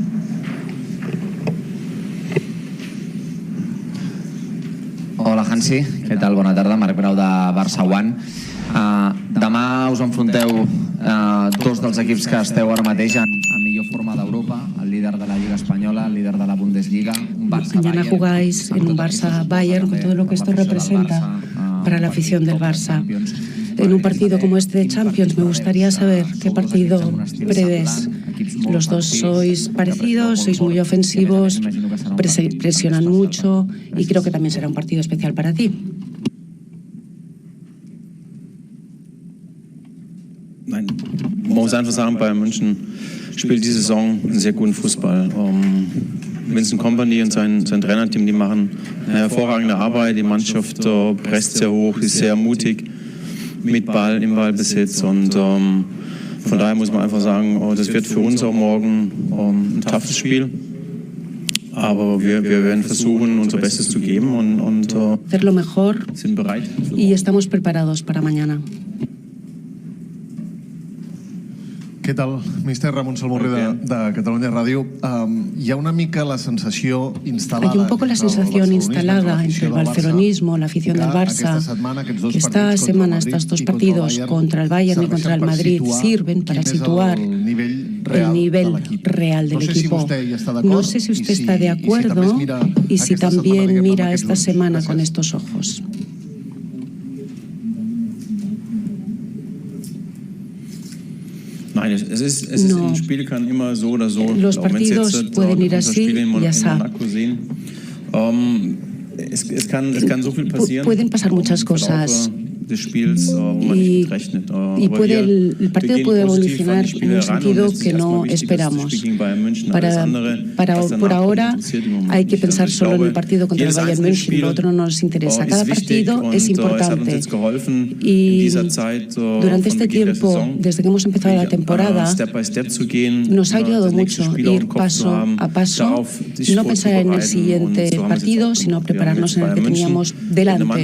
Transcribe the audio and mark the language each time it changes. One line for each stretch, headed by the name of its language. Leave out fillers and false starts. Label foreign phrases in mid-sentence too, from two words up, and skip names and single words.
Catalan: Hola Hansi, què tal? Bona tarda, Marc Grau de Barça One. Demà us enfronteu dos dels equips que esteu ara mateix en millor forma d'Europa, el líder de la Lliga Espanyola, el líder de la Bundesliga, un Barça-Bayern.
Spanish: Mañana jugáis en un Barça-Bayern con todo lo que esto representa para la afición del Barça. En un partido como este de Champions me gustaría saber qué partido prevés. Los dos sois parecidos, sois muy ofensivos, presionan mucho y creo que también será un partido especial para ti.
German: Nein, man muss einfach sagen, Bayern München spielt diese Saison einen sehr guten Fußball. Vincent Kompany und sein Trainerteam, die machen eine hervorragende Arbeit. Die Mannschaft presst sehr hoch, ist sehr mutig mit Ball im Ballbesitz und von daher muss man einfach sagen, das wird für uns auch morgen ein toughes Spiel. Aber wir werden versuchen, unser Bestes zu geben und
Spanish: hacerlo mejor
German: sind bereit.
Spanish: Y estamos preparados para mañana.
Catalan: Què tal, míster Ramon Salmorri de Catalunya Ràdio? Hi ha una mica la sensació instal·lada...
Spanish: Hay un poco la sensación instalada entre el barcelonismo, la afición del Barça, que esta semana estos dos partidos contra el Bayern y contra el Madrid sirven para situar el nivel real del equipo. No sé si usted está de acuerdo y si también mira esta semana con estos ojos.
German: Nein, es ist ein Spiel kann immer so oder so.
Spanish: Los partidos pueden ir así y así.
German: Es kann so viel passieren.
Spanish: Pueden pasar muchas cosas. Y el partido puede evolucionar en un sentido que no esperamos. Por ahora hay que pensar solo en el partido contra el Bayern München, lo otro no nos interesa. Cada partido es importante y durante este tiempo, desde que hemos empezado la temporada, nos ha ayudado mucho ir paso a paso, no pensar en el siguiente partido, sino prepararnos en el que teníamos delante.